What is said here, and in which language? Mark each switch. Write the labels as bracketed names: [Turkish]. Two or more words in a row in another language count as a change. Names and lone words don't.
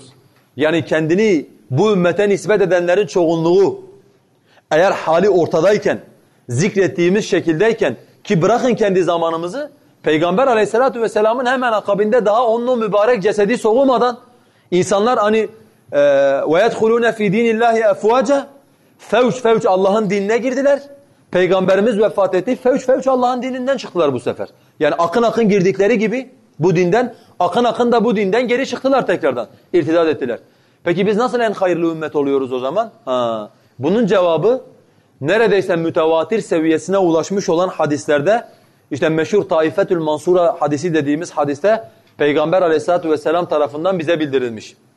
[Turkish] Yani kendini bu ümmete nispet edenlerin çoğunluğu eğer hali ortadayken, zikrettiğimiz şekildeyken ki bırakın kendi zamanımızı Peygamber Aleyhisselatü Vesselam'ın hemen akabinde daha onun mübarek cesedi soğumadan insanlar hani [Arabic] وَيَدْخُلُونَ فِي دِينِ اللّٰهِ اَفْوَاجًا [Turkish] fevç Allah'ın dinine girdiler. Peygamberimiz vefat etti. Fevç Allah'ın dininden çıktılar bu sefer. Yani akın girdikleri gibi bu dinden, akın da bu dinden geri çıktılar tekrardan. İrtidat ettiler. Peki biz nasıl en hayırlı ümmet oluyoruz o zaman? Bunun cevabı neredeyse mütevatir seviyesine ulaşmış olan hadislerde işte meşhur Taifetül Mansura hadisi dediğimiz hadiste Peygamber Aleyhisselatü Vesselam tarafından bize bildirilmiş.